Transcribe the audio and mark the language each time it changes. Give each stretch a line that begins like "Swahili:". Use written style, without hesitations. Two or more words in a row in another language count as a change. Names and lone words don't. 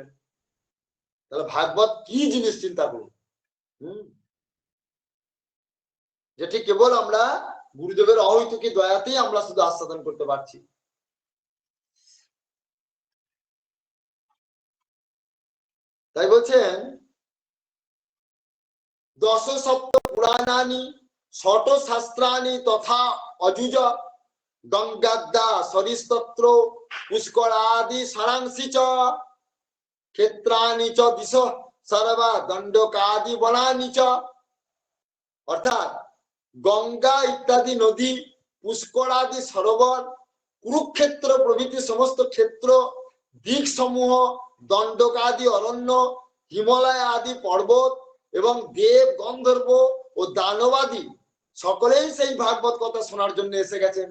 Bangla: তাহলে ভাগবত কি জিনিস চিন্তা করুন। যেটি কেবল আমরা গুরুদেবের অহৈতুকী দয়াতেই আমরা শুধু আস্বাদন করতে পারছি। তাই বলছেন
Sanskrit: দশ সপ্ত পুরাণানি ষট শাস্ত্রানি তথা অযুজ গঙ্গাদ্দা সরিস্তত্র পুষ্করাদি সারাংশি চ ক্ষেত্রানি চ দিশ সর্বা দণ্ডকাদি বনানি চ।
Bangla: অর্থাৎ গঙ্গা ইত্যাদি নদী, পুষ্করাদি সরোবর, কুরুক্ষেত্র প্রভৃতি সমস্ত ক্ষেত্র, দিক সমূহ, দণ্ডকাদি অরণ্য, হিমালয় আদি পর্বত এবং দেব গন্ধর্ব ও দানবাদী সকলেই সেই ভাগবত কথা শোনার জন্য এসে গেছেন।